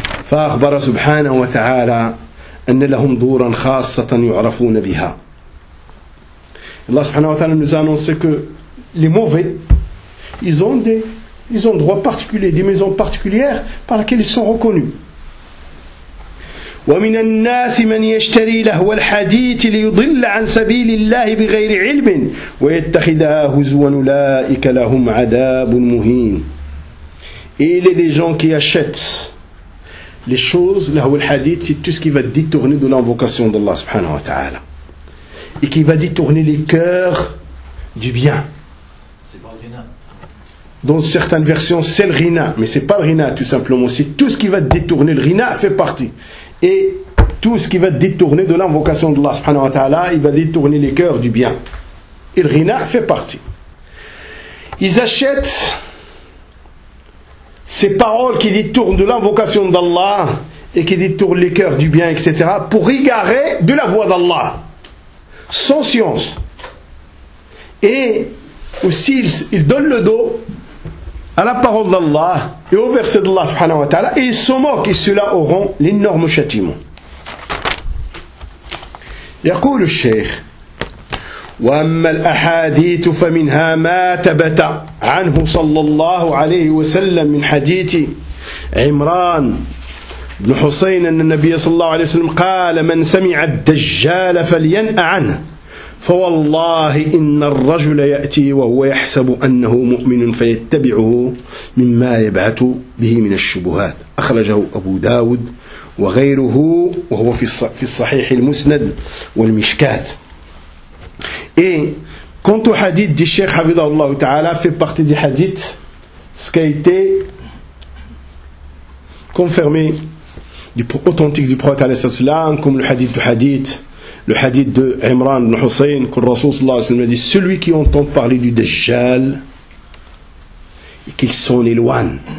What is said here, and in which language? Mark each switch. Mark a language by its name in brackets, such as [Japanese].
[Arabic] فأخبر سبحانه وتعالى أن لهم دورا خاصة يعرفون بها. الله سبحانه وتعالى [French] nous a annoncé que les mauvais, ils ont droits particuliers, des maisons particulières par lesquelles ils sont reconnus. [Arabic] ومن الناس من يشتري لهو الحديث ليضل عن سبيل الله بغير علم ويتخذها هزوا أولئك لهم عذاب مهين. [French] Il est des gens qui achètent les choses, là où le hadith, c'est tout ce qui va détourner de l'invocation d'Allah subhanahu wa ta'ala. Et qui va détourner les cœurs du bien. C'est pas le rina. Dans certaines versions, c'est le rina. Mais c'est pas le rina, tout simplement. C'est tout ce qui va détourner. Le rina fait partie. Et tout ce qui va détourner de l'invocation d'Allah subhanahu wa ta'ala, il va détourner les cœurs du bien. Et le rina fait partie. Ils achètent ces paroles qui détournent de l'invocation d'Allah et qui détournent les cœurs du bien, etc., pour égarer de la voix d'Allah, sans science. Et aussi, ils donnent le dos à la parole d'Allah et au verset d'Allah, subhanahu wa ta'ala, et ils se moquent, et ceux-là auront l'énorme châtiment. Yaqul le Cheikh. [Arabic] وأما الأحاديث فمنها ما ثبت عنه صلى الله عليه وسلم من حديث عمران بن حسين أن النبي صلى الله عليه وسلم قال من سمع الدجال فلينأ عنه فوالله إن الرجل يأتي وهو يحسب أنه مؤمن فيتبعه مما يبعث به من الشبهات أخرجه أبو داود وغيره وهو في الصحيح المسند والمشكات. [French] Et quant au hadith du Cheikh Hafidhahullah Ta'ala, fait partie du hadith, ce qui a été confirmé du authentique du prophète alayhi salatu wasalam, comme le hadith de Imran ibn Hussein, que le Rasoul sallallahu alayhi wa sallam a dit, celui qui entend parler du Dajjal et qu'il s'en éloigne.